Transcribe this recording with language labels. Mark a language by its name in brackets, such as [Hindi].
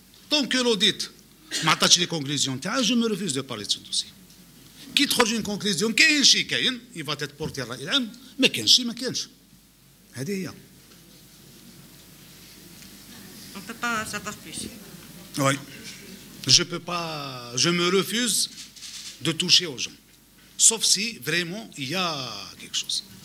[French] Tant que l'audit [Arabic] ما عطاتش [French] les conclusions [Arabic] تاعها, [French] je me refuse de parler de ce dossier. [Arabic] كي تخرج [French] une conclusion [Arabic] كاين شي كاين, [French] il va être porté [Arabic] الرأي العام, ما كانش شي ما كانش. هذه هي. [French] On ne peut pas savoir plus. Oui. Je me refuse de toucher aux gens. Sauf si vraiment il y a quelque chose.